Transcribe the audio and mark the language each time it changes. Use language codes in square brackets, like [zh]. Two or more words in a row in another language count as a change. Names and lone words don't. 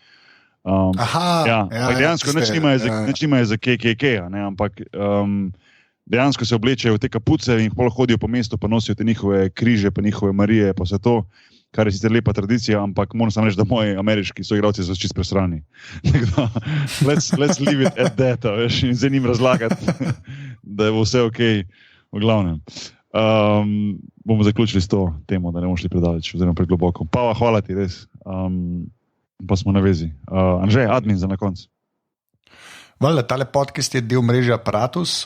[sl] Dejansko nič nimajo za KKK, ne, ampak dejansko se oblečejo v te kapuce in pol hodijo po mestu, pa nosijo te njihove križe, pa njihove Marije, pa vse to. kar je sicer lepa tradicija, ampak moram samo reči, da moji ameriški soigralci so čist presrani. [en] Let's leave it at that, [sl] veš, in zdaj njim razlagati, da je vse ok, v glavnem. Bomo zaključili s to temo, da ne bomo šli predaleč, oziroma pregloboko. Pava, hvala ti, res. Pa smo na vezi. Anže, admin za na koncu. Vale, tale podcast je del mreže Apparatus.